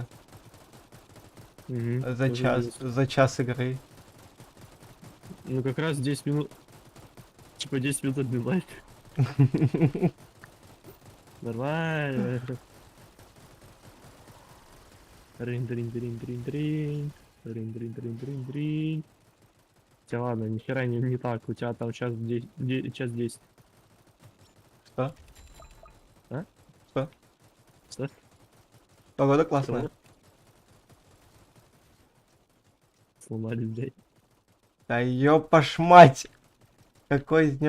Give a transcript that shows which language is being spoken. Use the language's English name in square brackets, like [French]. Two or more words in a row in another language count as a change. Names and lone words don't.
[Russian] Мгм, За тоже час, есть. за час игры. Ну как раз 10 минут. Типа 10 минут один лайк. Нормально. Рин-дрин-дрин-дрин-дрин. Рин-дрин-дрин-дрин-дрин. Хотя ладно, нихера не так. У тебя там час 10. Что? А? Что? Что? Погода классная. Чего? Сломали, блядь. Да ёпаш мать! Какой с днем